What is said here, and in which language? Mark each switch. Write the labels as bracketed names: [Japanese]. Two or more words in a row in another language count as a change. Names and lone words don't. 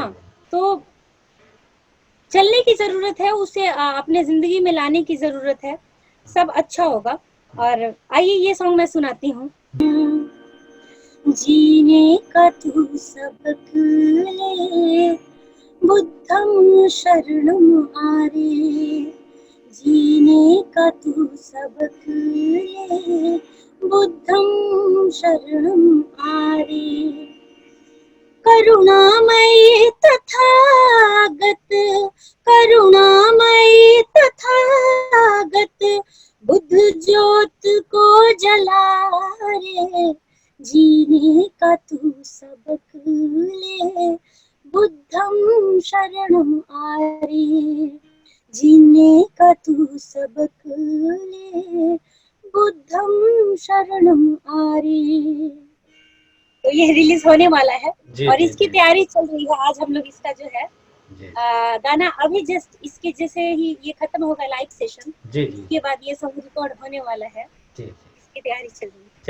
[Hindi] हाँ, बात। तो चलने की जरूरत है, उसे अपने जिंदगी में लाने की जरूरत है, सब अच्छा होगा। और आइए ये सॉन्ग मैं सुनाती हूँ। जीने का तू सबक ले, [Pali] बुद्धम शरणम [Hindi] आरे। जीने का तू सबक ले, [Pali] बुद्धम शरणम [Hindi] आरे। करुणामयी तथागत, करुणामयी तथागत, बुद्ध ज्योत को जला रे। जीने का तू सबक ले, [Pali] बुद्धम शरणम [Hindi] आरे। जीने का तू सबक ले, [Pali] बुद्धम शरणम [Hindi] आरे। तो ये रिलीज होने वाला है जी और जी इसकी जी तैयारी चल रही है। आज हम लोग इसका जो है जी गाना अभी जस्ट इसके जैसे ही ये खत्म होगा [English] live session, [Hindi] जी जी इसके बाद ये सॉन्ग रिकॉर्ड होने वाला है, जी। इसकी तैयारी चल रही है।